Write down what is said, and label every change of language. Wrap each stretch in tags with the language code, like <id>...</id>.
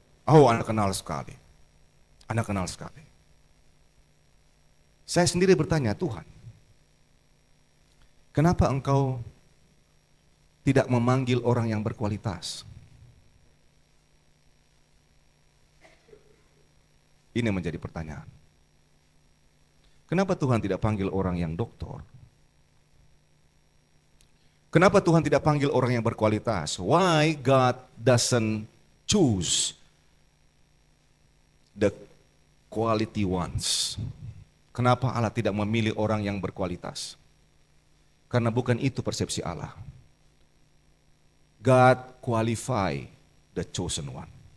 <id>Oh, Anda kenal sekali. Anda kenal sekali. Saya sendiri bertanya, Tuhan, kenapa Engkau tidak memanggil orang yang berkualitas? Ini menjadi pertanyaan. Kenapa Tuhan tidak panggil orang yang doktor? Kenapa Tuhan tidak panggil orang yang berkualitas?</id> <en>Why God doesn't choose the quality ones?</en> <id>Kenapa Allah tidak memilih orang yang berkualitas? Karena bukan itu persepsi Allah.</id> <en>God qualify the chosen one.</en>